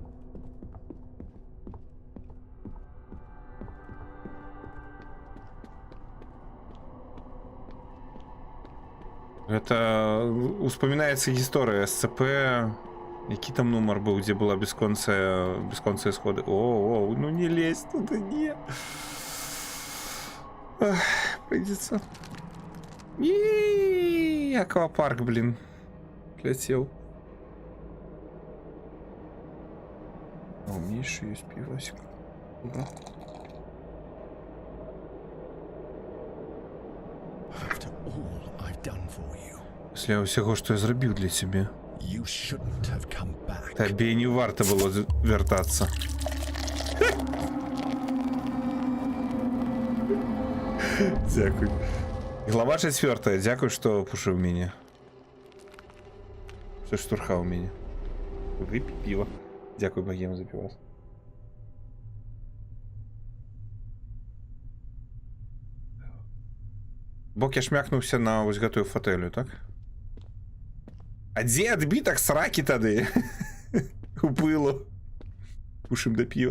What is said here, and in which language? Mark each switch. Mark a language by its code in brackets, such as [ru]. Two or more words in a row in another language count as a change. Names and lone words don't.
[be] Гэта успамінаецца гісторыя СЦП. Які там нумар быў, дзе была бесконцыя сходы. О, ну не лезь туды, [ru] не. Придется. И аквапарк, блин. Летел. А у меня еще есть пивасик. Да. [en] After all I've done for you, [uk] Після усього, що я зробив для тебе. [en] you shouldn't have come back. [uk] Тобі не варто було вертатися. Дякую. Глава 4. Дякую, що пушив мене. Що штурхав мене. Випій пиво. Дякую, богем, за пивас. [be] Бок я шмякнувся на ось гэтую фотелю, так? А дзе адбітак сракі тады? Упыло. Пушым да піва.